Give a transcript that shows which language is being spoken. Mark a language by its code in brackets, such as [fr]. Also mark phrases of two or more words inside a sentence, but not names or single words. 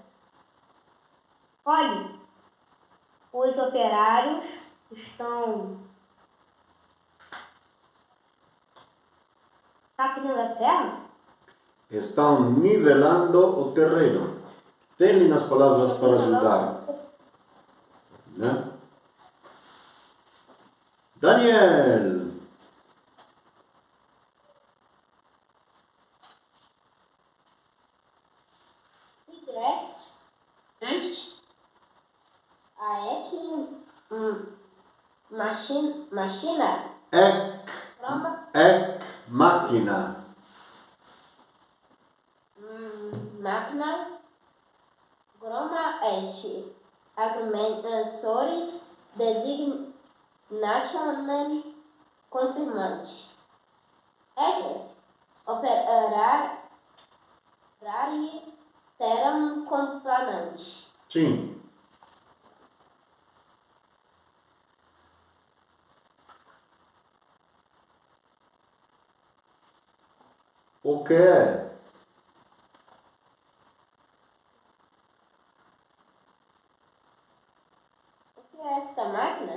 [pt] Olhe, os operários estão capinando a terra? Estão nivelando o terreno. Tem nas palavras para ajudar. Né? Daniel. [la] Machina. Ec macchina. [pt] Máquina. [la] Groma est. Agrimensores designationem confirmant. Et operari terram complanant. [pt] Sim. O que é? O que é essa máquina?